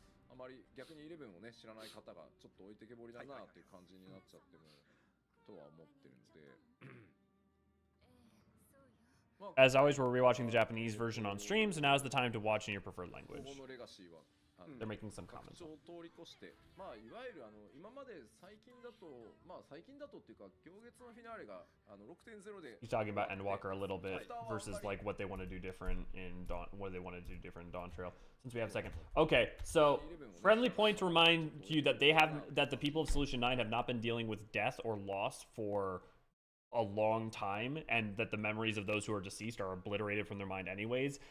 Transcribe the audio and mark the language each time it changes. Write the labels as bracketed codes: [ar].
[ja] あまり逆に11をね知らない方がちょっと置いてけぼりだなっていう感じになっちゃってもとは思ってるので。 [en] As always, we're rewatching the Japanese version on stream, so now's the time to watch in your preferred language. They're making some comments. [ja] 通り越して、まあいわゆる今まで最近だと、まあ最近だとっていうか行月のフィナーレが6.0で。 [en] He's talking about Endwalker a little bit versus like what they want to do different in Dawn, what they want to do different in Dawn Trail. Since we have a second, okay. So friendly point to remind you that the people of Solution 9 have not been dealing with death or loss for a long time, and that the memories of those who are deceased are obliterated from their mind anyways.